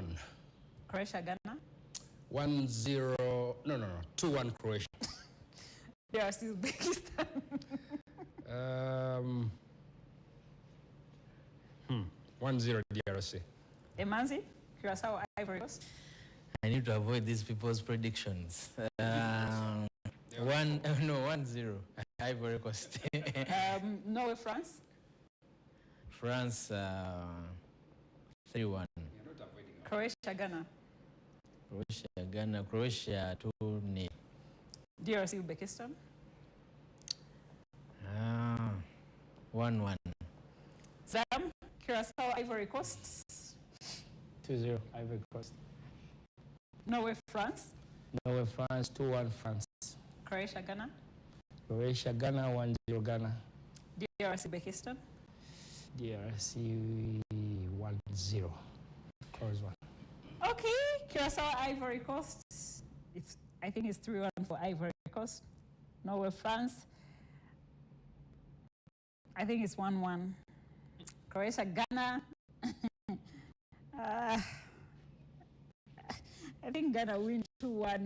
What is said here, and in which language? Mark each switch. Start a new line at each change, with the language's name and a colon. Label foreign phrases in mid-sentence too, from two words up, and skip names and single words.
English: Croatia, Ghana. 1-0. No. 2-1 Croatia. DRC, Uzbekistan. 1-0 DRC. Emanzi, Curacao, Ivory Coast. I need to avoid these people's predictions. 1-0. Ivory Coast. Norway, France. France 3-1. Croatia, Ghana. Croatia, Ghana. Croatia 2-0. DRC, Uzbekistan. 1-1. Zam, Curacao, Ivory Coast. 2-0 Ivory Coast. Norway, France. Norway, France 2-1 France. Croatia, Ghana. Croatia, Ghana 1-0 Ghana. DRC, Uzbekistan. DRC 1-0. Close one. Okay, Curacao, Ivory Coast. I think it's 3-1 for Ivory Coast. Norway, France. I think it's 1-1. Croatia, Ghana. I think Ghana win 2-1.